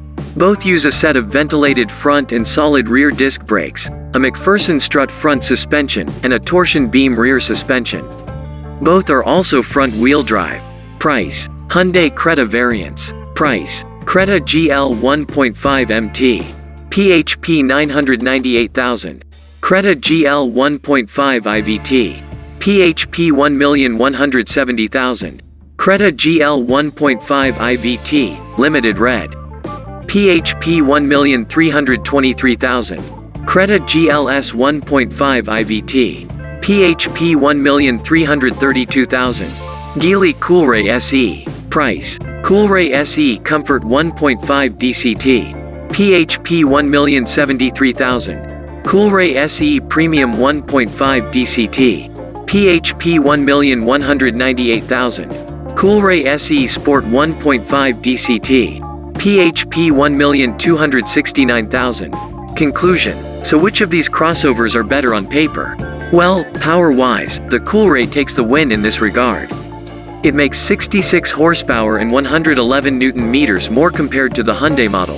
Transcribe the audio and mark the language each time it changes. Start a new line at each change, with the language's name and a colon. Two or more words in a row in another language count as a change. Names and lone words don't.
English: Both use a set of ventilated front and solid rear disc brakes, a McPherson strut front suspension, and a torsion beam rear suspension. Both are also front-wheel drive. Price: Hyundai Creta variants. Price: Creta GL 1.5 MT. PHP 998,000. Creta GL 1.5 IVT. PHP 1,170,000. Creta GL 1.5 IVT, Limited Red. PHP 1,323,000. Creta GLS 1.5 IVT. PHP 1,332,000. Geely Coolray SE. Price: Coolray SE Comfort 1.5 DCT. PHP 1,073,000. Coolray SE Premium 1.5 DCT. PHP 1,198,000. Coolray SE Sport 1.5 DCT. PHP 1,269,000. Conclusion: so which of these crossovers are better on paper? Well, power-wise, the Coolray takes the win in this regard. It makes 66 horsepower and 111 Nm more compared to the Hyundai model.